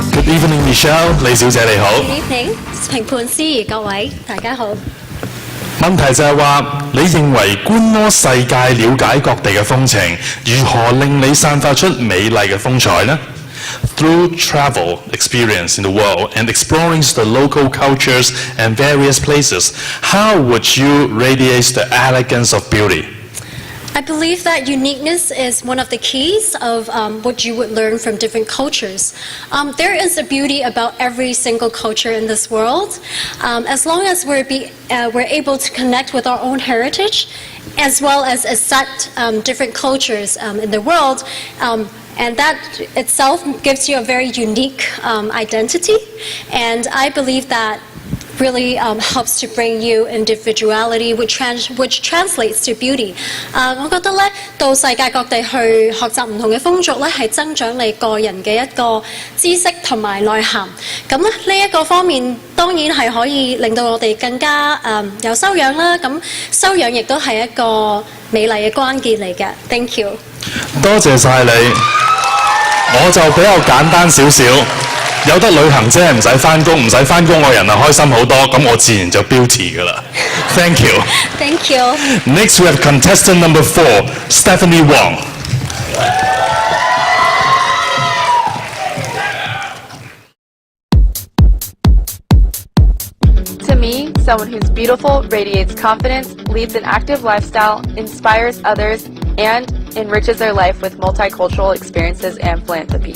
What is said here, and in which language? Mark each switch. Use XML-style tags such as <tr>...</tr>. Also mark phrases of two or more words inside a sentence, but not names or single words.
<en>evening,</en> <yue>Michelle，李小姐你好。</yue> <en>Good evening，</en> <yue>評判司儀各位，大家好。問題就係話，你認為觀摩世界、了解各地嘅風情，如何令你散發出美麗嘅風采呢？</yue> <en>Through travel, experience in the world, and exploring the local cultures and various places, how would you radiate the elegance of beauty? I believe that uniqueness is one of the keys of what you would learn from different cultures. There is a beauty about every single culture in this world. As long as we're able to connect with our own heritage, as well as accept different cultures in the world, and that itself gives you a very unique identity. And I believe that really helps to bring you individuality, which translates to beauty.</en> <yue>我覺得咧，到世界各地去學習唔同嘅風俗咧，係增長你個人嘅一個知識同埋內涵。咁咧呢一個方面，當然係可以令到我哋更加有修養啦。咁修養亦都係一個美麗嘅關鍵嚟嘅。</yue> <en>Thank you。</en> <yue>多謝晒你，我就比較簡單少少。有得旅行啫，唔使返工，唔使返工，我人啊開心好多，咁我自然就 beauty 噶啦。</yue> <en>Thank you. Thank you. Next we have contestant number 4, Stephanie Wong. To me, someone who's beautiful, radiates confidence, leads an active lifestyle, inspires others, and enriches their life with multicultural experiences and philanthropy.</en>